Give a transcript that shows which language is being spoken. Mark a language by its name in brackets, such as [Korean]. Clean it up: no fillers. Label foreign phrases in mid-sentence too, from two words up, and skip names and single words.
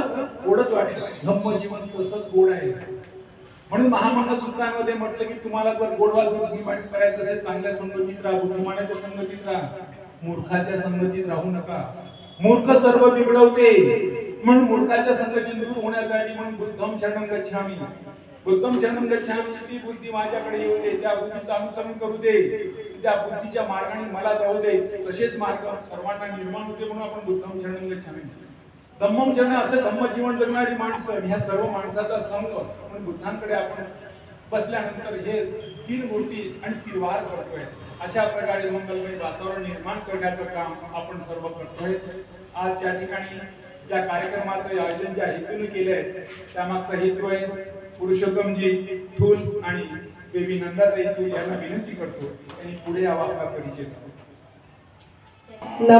[Marathi] गोडच वाटतं. धम्म जीवन तसंच गोड आहे. म्हणून महामंडळ सूत्रांमध्ये म्हटलं की तुम्हाला जर गोडवा करायचं असेल, चांगल्या संगतीत राहा, बुद्धिमानाच्या संगतीत राहा, मूर्खाच्या संगतीत राहू नका. मूर्ख सर्व बिघडवते. म्हणून मूर्खाच्या संगतीत दूर होण्यासाठी म्हणून [Pali] बुद्धम शरणं गच्छामि, बुद्धम शरणं गच्छामि, [Marathi] ती बुद्धी माझ्याकडे येऊ दे, त्या बुद्धीचं अनुसरण करू दे, त्या बुद्धीच्या मार्गाने मला जाऊ दे. तसेच मार्ग सर्वांना निर्माण होते, म्हणून आपण [Pali] बुद्धम शरणं गच्छामि. धम्मम शरण [Marathi] असं धम्म जीवन जगणारी माणसं, ह्या सर्व माणसाचा संघ म्हणून बुद्धांकडे आपण बसल्यानंतर हे 3 गोष्टी आणि 3 वार करतोय. अशा प्रकारे मंगलमय वातावरण निर्माण करण्याचं काम आपण सर्व करतोय. आज या ठिकाणी या कार्यक्रमाचं आयोजन ज्या हेतूने केलंय त्यामागचा हेतू आहे पुरुषोत्तमजी थूल आणि बेबी नंदाताई थूल यांना विनंती करतो त्यांनी पुढे यावा, आपला परिचय द्यावा.